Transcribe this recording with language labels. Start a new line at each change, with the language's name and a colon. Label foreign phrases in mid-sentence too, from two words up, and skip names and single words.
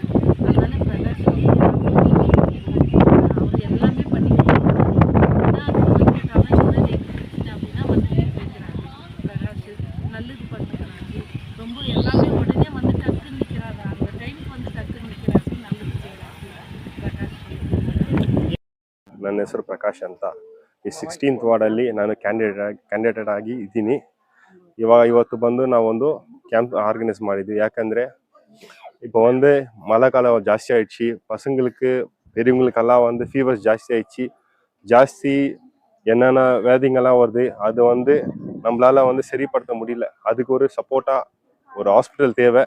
Tamil: அதனால பிரகாஷ் அவர் எல்லாமே பண்ணி கொடுக்குறாரு. அப்படின்னா வந்து வைக்கிறாரு. பிரகாஷ் நல்லது பண்ணுறாரு. ரொம்ப எல்லாமே உடனே வந்து டக்குன்னு நிற்கிறாரு. அந்த டைமுக்கு வந்து டக்குன்னு நிற்கிறாரு. நல்லது செய்கிறாரு பிரகாஷ்.
Kannada: ನನ್ನ ಹೆಸರು ಪ್ರಕಾಶ್ ಅಂತ. ಈ 16th ವಾರ್ಡಲ್ಲಿ ನಾನು ಕ್ಯಾಂಡಿಡೇಟ್ ಆಗಿ ಇದ್ದೀನಿ. ಇವತ್ತು ಬಂದು ನಾವೊಂದು
English: camp organise
Kannada: ಮಾಡಿದ್ವಿ.
Tamil: ಯಾಕಂದರೆ இப்போ வந்து மழை காலம் ஜாஸ்தி ஆயிடுச்சு. பசங்களுக்கு பெரியவங்களுக்கெல்லாம் வந்து ஃபீவர்ஸ் ஜாஸ்தி ஆயிடுச்சு. ஜாஸ்தி என்னென்ன வியாதிங்கெல்லாம் வருது, அது வந்து நம்மளால வந்து சரிப்படுத்த முடியல. அதுக்கு ஒரு சப்போர்ட்டாக ஒரு ஹாஸ்பிட்டல் தேவை.